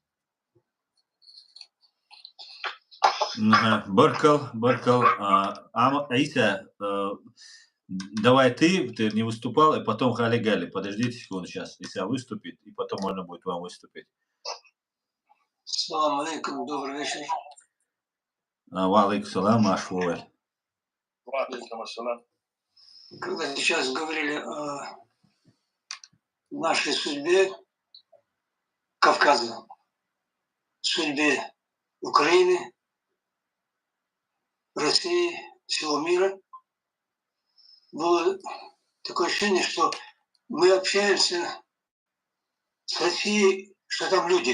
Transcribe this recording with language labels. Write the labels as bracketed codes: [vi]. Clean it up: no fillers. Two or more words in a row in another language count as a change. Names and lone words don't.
[ru] Баркал. Аиса, давай ты не выступал, и потом Хали Гали. Подождите секунду сейчас, Иса выступит, и потом можно будет вам выступить. [ar] سلام عليكم, [ru] добрый вечер. [ar] وعليكم السلام, ашвуэль. وعليكم السلام. [ru] Когда сейчас говорили о нашей судьбе Кавказа, судьбе Украины, России, всего мира, было такое ощущение, что мы общаемся с Россией, что там люди.